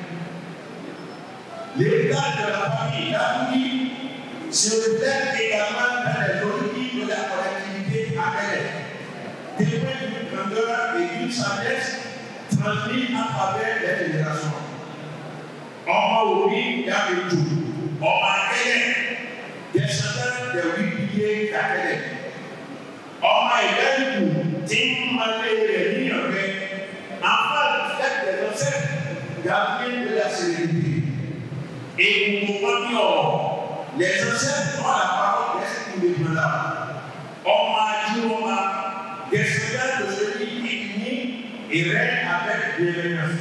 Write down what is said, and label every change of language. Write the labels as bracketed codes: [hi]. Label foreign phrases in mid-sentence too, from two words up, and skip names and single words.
[fr] L'héritage de la famille Daboudi se reflète également dans les origines de la collectivité Akele, témoin d'une grandeur et d'une sagesse transmise à travers les générations. [yo] Ọmọ Obi Yabetu, ọmọ Akele, [fr] descendant des 8 piliers d'Akele. [yo] Ọmọ Ìbẹ́rìkù tí ń malé rẹ̀ ní ọ̀rẹ́, [fr] enfant du fait des ancêtres, gardien de la sérénité. Et pour comprendre, les ancêtres ont la parole d'esprit là. Ọmọ Ajuroma, descendant de celui qui unit et règne avec bienveillance.